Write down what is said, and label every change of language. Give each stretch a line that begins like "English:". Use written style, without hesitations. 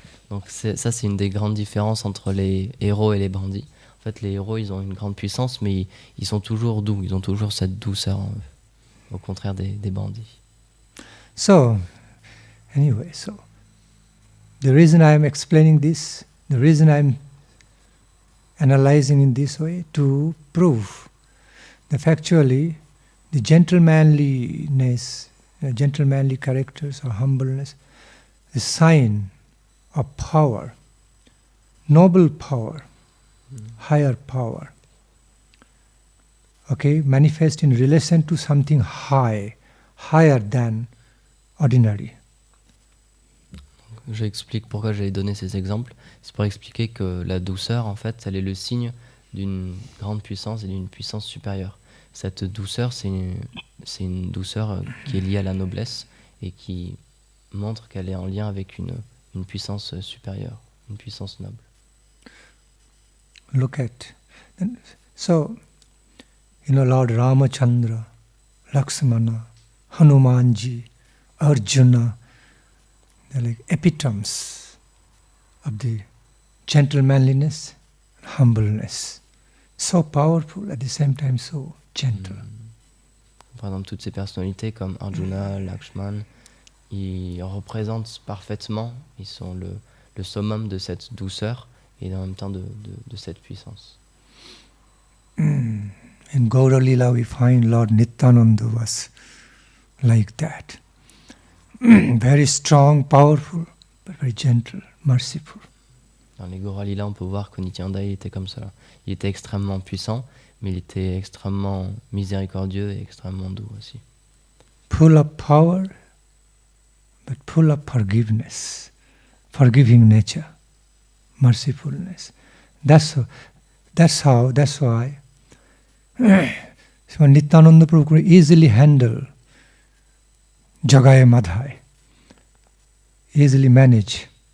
French: Donc ça c'est une des grandes différences entre les héros et les bandits. En fait, les héros, ils ont une grande puissance, mais ils sont toujours doux, ils ont toujours cette douceur en eux, au contraire des bandits.
English: So, anyway, the reason I am explaining this, the reason I am analyzing in this way, to prove that factually the gentlemanliness, gentlemanly characters or humbleness, the sign of power, noble power, higher power. Okay, manifest in relation to something high, higher than ordinary.
French: J'explique pourquoi j'ai donné ces exemples. C'est pour expliquer que la douceur, en fait, elle est le signe d'une grande puissance et d'une puissance supérieure. Cette douceur, c'est une douceur qui est liée à la noblesse et qui montre qu'elle est en lien avec une puissance supérieure, une puissance noble.
English: Look at. So, Lord Ramachandra, Lakshmana, Hanumanji, Arjuna, they're like epitomes of the gentlemanliness, humbleness. So powerful, at the same time so gentle.
French: Par exemple, toutes ces personnalités comme Arjuna, Lakshman, ils représentent parfaitement, ils sont le summum de cette douceur et en même temps de cette puissance.
English: In Gaura Lila we find Lord Nityananda was like that. Very strong, powerful, but very gentle, merciful.
French: Dans les Gaura Lila, on peut voir que Nityananda il était comme ça. Il était extrêmement puissant, mais il était extrêmement miséricordieux et extrêmement doux aussi.
English: Full of power, but full of forgiveness, forgiving nature, mercifulness. That's why Nityananda Prabhu could easily handle Jagai Madhai, easily manage.